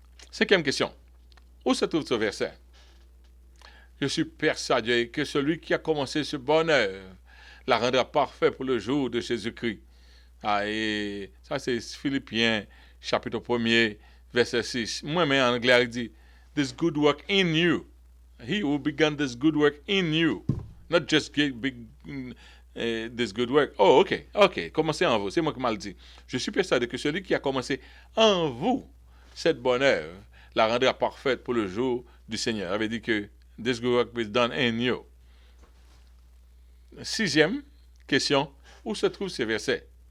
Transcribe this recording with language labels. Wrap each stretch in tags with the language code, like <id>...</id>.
<fr>Cinquième question. Où se trouve ce verset? Je suis persuadé que celui qui a commencé ce bonheur la rendra parfait pour le jour de Jésus-Christ. Et ça, c'est Philippiens, chapitre 1er, verset 6. Moi-même, en anglais, il dit,</fr> <en>this good work in you. He who began this good work in you. Not just this good work. Oh, ok.</en> <fr>Commencez en vous. C'est moi qui m'a dit. Je suis persuadé que celui qui a commencé en vous cette bonne œuvre la rendra parfaite pour le jour du Seigneur. Il avait dit que</fr> <en>this good work is done in you.</en> <fr>Sixième question. Où se trouvent ces versets?</fr>